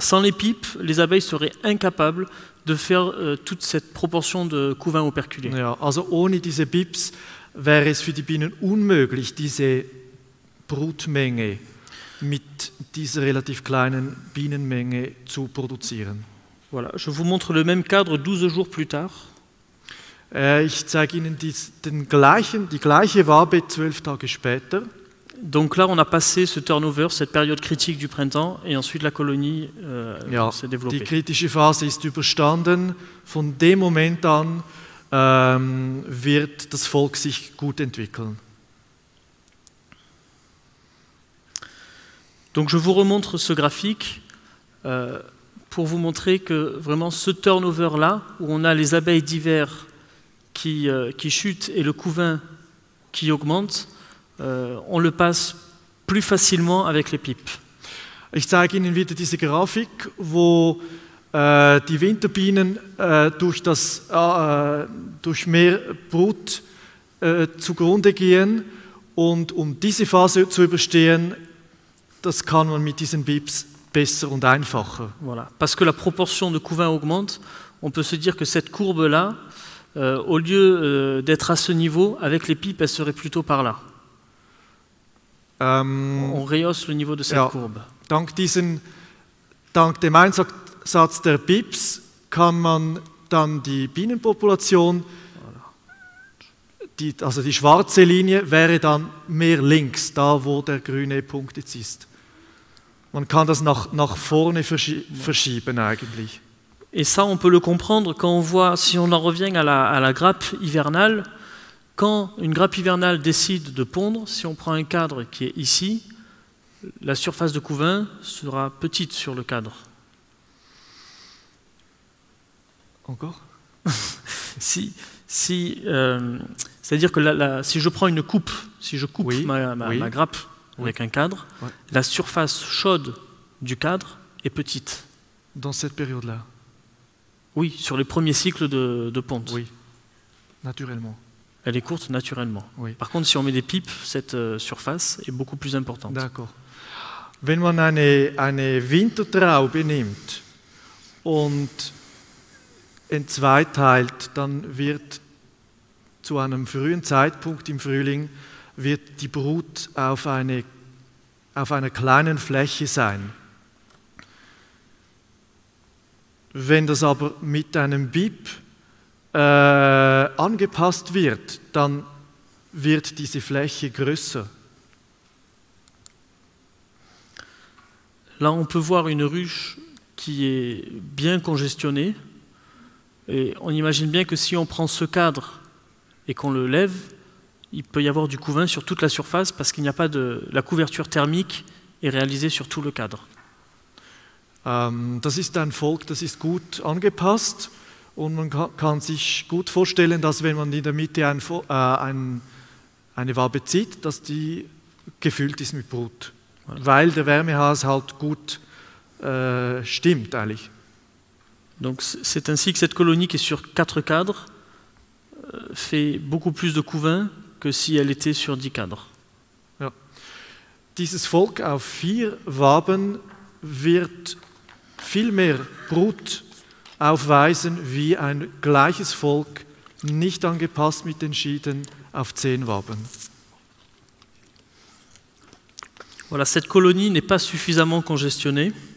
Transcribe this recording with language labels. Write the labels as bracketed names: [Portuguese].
[French] Sans les pipes, les abeilles seraient incapables de faire toute cette proportion de couvain operculé. [German] Ja, also ohne diese Pips wäre es für die Bienen unmöglich, diese Brutmenge mit dieser relativ kleinen Bienenmenge zu produzieren. [French] Voilà. Je vous montre le même cadre 12 jours plus tard. [German] Ich zeige Ihnen die gleiche Wabe 12 Tage später. [French] Donc là, on a passé ce turnover, cette période critique du printemps, et ensuite la colonie s'est développée. [German] Die kritische Phase ist überstanden. Von dem Moment an wird das Volk sich gut entwickeln. [French] Donc je vous remontre ce graphique pour vous montrer que vraiment ce turnover-là, où on a les abeilles d'hiver qui chutent et le couvain qui augmente, on le passe plus facilement avec les pipes. [German] Ich zeige Ihnen wieder diese Grafik, wo die Winterbienen durch mehr Brut zugrunde gehen, und um diese Phase zu überstehen, das kann man mit diesen Pips besser und einfacher. [French] Voilà. Parce que la proportion de couvain augmente, on peut se dire que cette courbe-là, au lieu d'être à ce niveau, avec les pipes, elle serait plutôt par là. On rehausse le niveau de cette courbe. [German] Dank dem Einsatz der Pips kann man dann die Bienenpopulation, also die schwarze Linie wäre dann mehr links, da wo der grüne Punkt jetzt ist. Man kann das nach vorne verschieben eigentlich. [French] Et ça, on peut le comprendre quand on voit, si on en revient à la grappe hivernale, quand une grappe hivernale décide de pondre, si on prend un cadre qui est ici, la surface de couvain sera petite sur le cadre. Encore? C'est-à-dire que si je prends une coupe, si je coupe ma grappe avec un cadre, la surface chaude du cadre est petite. Dans cette période-là? Oui, sur les premiers cycles de ponte. Oui, naturellement. Elle est courte naturellement. Oui. Par contre, si on met des pipes, cette surface est beaucoup plus importante. D'accord. [German] Wenn man eine Wintertraube nimmt und entzweiteilt, dann wird zu einem frühen Zeitpunkt im Frühling wird die Brut auf einer kleinen Fläche sein. Wenn das aber mit einem Bip angepasst wird, dann wird diese Fläche größer. [French] Là, on peut voir une ruche qui est bien congestionnée. Et on imagine bien que si on prend ce cadre et qu'on le lève, il peut y avoir du couvain sur toute la surface parce qu'il n'y a pas la couverture thermique est réalisée sur tout le cadre. [German] Das ist ein Volk, das ist gut angepasst, und man kann sich gut vorstellen, dass wenn man in der Mitte eine Wabe zieht, dass die gefüllt ist mit Brut, weil der Wärmehaushalt gut stimmt eigentlich. [French] Donc c'est ainsi que cette colonie qui est sur 4 cadres fait beaucoup plus de couvain que si elle était sur 10 cadres. [German] Ja. Dieses Volk auf 4 Waben wird viel mehr Brut aufweisen wie ein gleiches Volk, nicht angepasst mit den Schieden, auf 10 Waben. [French] Voilà, cette colonie n'est pas suffisamment congestionnée.